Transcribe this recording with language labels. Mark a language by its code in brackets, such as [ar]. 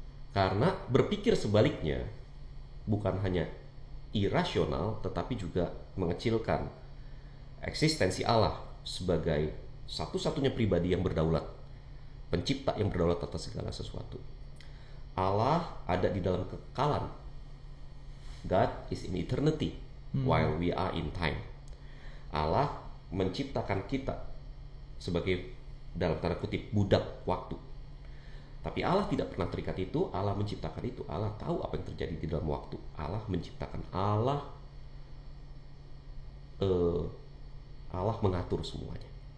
[id] Karena berpikir sebaliknya bukan hanya irasional, tetapi juga mengecilkan eksistensi Allah sebagai satu-satunya pribadi yang berdaulat, pencipta yang berdaulat atas segala sesuatu. Allah ada di dalam kekekalan. [en] God is in eternity while we are in time. [id] Allah menciptakan kita sebagai, dalam tanda kutip, budak waktu. Tapi Allah tidak pernah terikat itu. Allah menciptakan itu. Allah tahu apa yang terjadi di dalam waktu. Allah menciptakan. Allah mengatur semuanya.